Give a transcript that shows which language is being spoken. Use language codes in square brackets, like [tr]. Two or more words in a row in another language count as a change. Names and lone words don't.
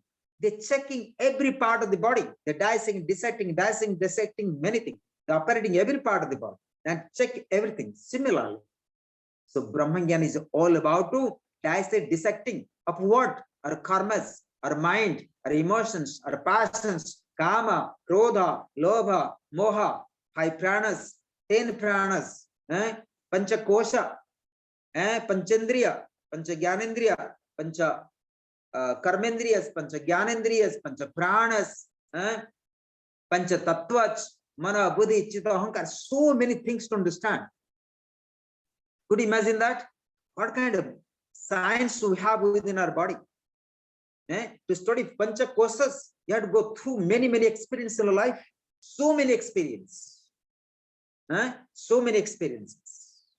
[en] They're checking every part of the body. They're dissecting many things. They're operating every part of the body and check everything. Similarly, so Brahmagyan is all about to dissecting of what? Our karmas, our mind, our emotions, our passions, [sa] kama, krodha, lobha, moha, 5 pranas, 10 pranas, pancha kosha, panchendriya, pancha gyanendriya, pancha karmendriyas, pancha gyanendriyas, pancha pranas, pancha tattvach, mana, buddhi, chitta, ahankar, [en] so many things to understand. Could you imagine that? What kind of science we have within our body? To study [sa] pancha kosas, [en] you have to go through many experiences in life. So many experiences. So many experiences.